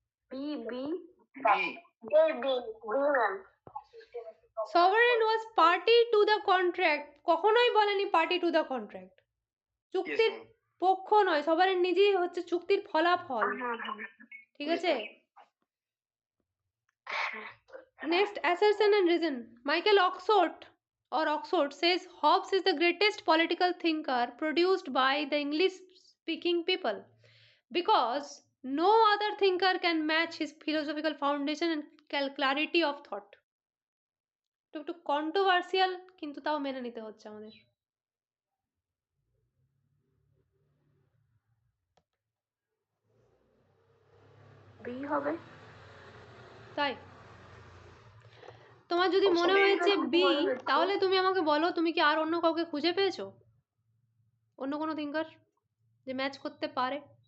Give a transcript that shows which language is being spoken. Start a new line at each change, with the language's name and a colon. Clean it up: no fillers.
Bangla: B B B B ma'am. Sovereign was party to the contract, কখনোই বলেনি party to the contract, চুক্তির পক্ষ নয়, সভারেন নিজেই হচ্ছে চুক্তির ফলাফল, ঠিক আছে?
English: Next, assertion and reason. Michael Oxford says Hobbes is the greatest political thinker produced by the English-speaking people because no other thinker can match his philosophical foundation and clarity of thought.
Bangla: একটু controversial, কিন্তু তাও মেনে নিতে হচ্ছে আমাদের। B হবে। তাই তোমার যদি মনে হয়েছে বি, তাহলে তুমি আমাকে বলো তুমি কি আর অন্য কাউকে খুঁজে পেয়েছো, অন্য কোনো থিঙ্কার যে ম্যাচ করতে পারে?